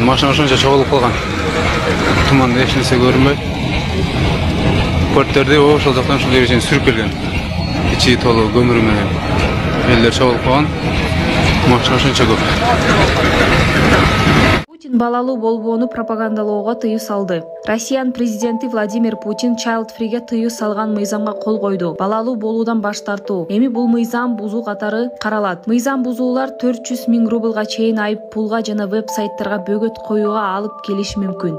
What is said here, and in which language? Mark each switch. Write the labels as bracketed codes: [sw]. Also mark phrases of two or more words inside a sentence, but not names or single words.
[uz] Mashina cho'g'ilib qolgan. Tumanda hech narsa ko'rinmay. Portlarda o'sha yoqdan shu yerga surib kelgan. Ichi to'la ko'mir bilan. Ellar cho'g'ilib qolgan. Mashina shuncha ko'p. [ky] Путин балалуу болбоону пропагандалоого тыюу салды. Россиянын президенти Владимир Путин [en] Child Free'ге [ky] тыюу салган мыйзамга кол койду. Балалуу болуудан баш тартуу. Эми бул мыйзам бузуу катары каралат. Мыйзам бузуулар 400 000 рублга чейин айып пулга жана веб-сайттарга бөгөт коюуга алып келиши мүмкүн.